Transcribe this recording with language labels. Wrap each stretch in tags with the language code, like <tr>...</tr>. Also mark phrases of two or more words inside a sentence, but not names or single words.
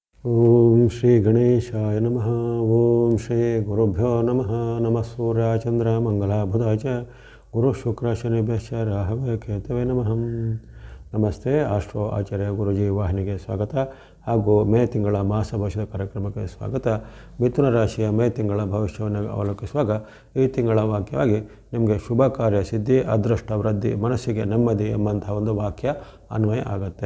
<sa>ಓಂ ಶ್ರೀ ಗಣೇಶಾಯ ನಮಃ. ಓಂ ಶ್ರೀ ಗುರುಭ್ಯೋ ನಮಃ. ನಮಃ ಸೂರ್ಯ ಚಂದ್ರ ಮಂಗಲ ಬುಧ ಚ ಗುರು ಶುಕ್ರ ಶನಿಭ್ಯಶ್ಚ ರಾಹವೇ ಕೇತವೇ ನಮಃ.</sa> <kn>ನಮಸ್ತೆ. ಆಸ್ಟ್ರೋ ಆಚಾರ್ಯ ಗುರುಜಿ ವಾಹಿನಿಗೆ ಸ್ವಾಗತ ಹಾಗೂ ಮೇ ತಿಂಗಳ ಮಾಸ ಭವಿಷ್ಯದ ಕಾರ್ಯಕ್ರಮಕ್ಕೆ ಸ್ವಾಗತ. ಮಿಥುನ ರಾಶಿಯ ಮೇ ತಿಂಗಳ ಭವಿಷ್ಯವನ್ನು ಅವಲೋಕಿಸುವಾಗ ಈ ತಿಂಗಳ ವಾಕ್ಯವಾಗಿ ನಿಮಗೆ ಶುಭ ಕಾರ್ಯ ಸಿದ್ಧಿ, ಅದೃಷ್ಟ ವೃದ್ಧಿ, ಮನಸ್ಸಿಗೆ ನೆಮ್ಮದಿ ಎಂಬಂತಹ ಒಂದು ವಾಕ್ಯ ಅನ್ವಯ ಆಗುತ್ತೆ.</kn>